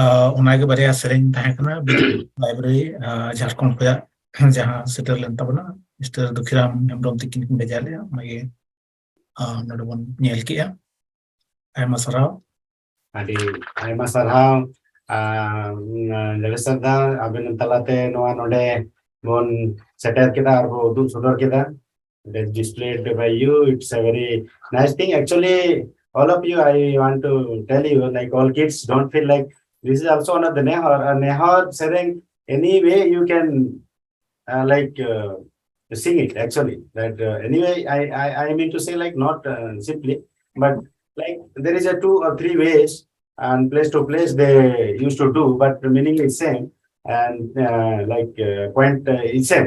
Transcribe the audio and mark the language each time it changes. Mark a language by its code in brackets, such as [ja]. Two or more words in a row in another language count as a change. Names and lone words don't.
[sat] ᱚᱱᱟᱜᱮ ᱵᱟᱨᱭᱟ ᱥᱮᱨᱮᱧ ᱛᱟᱦᱮᱸ ᱠᱟᱱᱟ ᱞᱟᱭᱵᱨᱟᱨᱤ ᱡᱷᱟᱲᱠᱷᱚᱸᱰ ᱠᱷᱚᱱᱟᱜ ᱡᱟᱦᱟᱸ ᱥᱮᱴᱮᱨ ᱞᱮᱱ ᱛᱟᱵᱚᱱᱟ ᱢᱤᱥᱴᱟᱨ ᱫᱩᱠᱷᱤᱨᱟᱢ ᱦᱮᱢᱵᱨᱚᱢ ᱛᱤᱠᱤᱱ ᱠᱤᱱ ᱵᱷᱮᱡᱟ ᱞᱮᱜᱼᱟ ᱚᱱᱟᱜᱮ ᱱᱚᱰᱮ ᱵᱚᱱ ᱧᱮᱞ ᱠᱮᱜᱼᱟ ᱟᱭᱢᱟ ᱥᱟᱨᱦᱟᱣ ᱟᱹᱰᱤ ᱟᱭᱢᱟ ᱥᱟᱨᱦᱟᱣ ᱡᱚᱜᱮᱥᱥᱚᱨ ᱫᱟ ᱟᱵᱮᱱ ᱛᱟᱞᱟᱛᱮ ᱱᱚᱣᱟ ᱱᱚᱰᱮ ᱵᱚᱱ ᱥᱮᱴᱮᱨ ᱠᱮᱫᱟ ᱟᱨ ᱵᱚᱱ ᱩᱫᱩᱜ ᱥᱚᱫᱚᱨ ᱠᱮᱫᱟ. [en] It is displayed by you. It's a very nice thing. Actually, all of you, I want to tell you, like all kids, don't feel like this is also one of the Nehor. Nehor saying any way you can sing it. Actually, that anyway, I mean to say like not simply, but like there is a 2 or 3 ways and place to place they used to do, but the meaning is same and point is same.